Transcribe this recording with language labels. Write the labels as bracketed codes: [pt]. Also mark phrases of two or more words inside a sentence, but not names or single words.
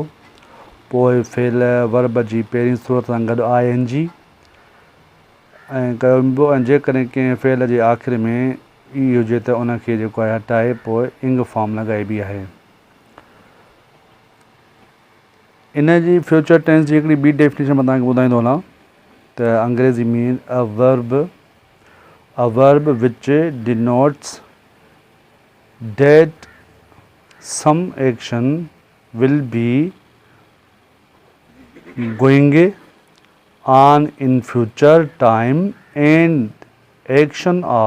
[sd] पोइ फेल वर्ब जी पहिरीं सूरत सां गॾु आई एन जी ऐं कयो। ऐं जेकॾहिं कंहिं फेल जे आख़िरि में ई हुजे त उनखे जेको आहे हटाए पोइ [en] ing form [sd] लॻाइबी आहे। इन जी [en] future tense [sd] जी हिकिड़ी ॿी डेफिनेशन मां तव्हांखे ॿुधाईंदो हलां त अंग्रेज़ी मीन [en] a verb which denotes that some action will be going on in future time and action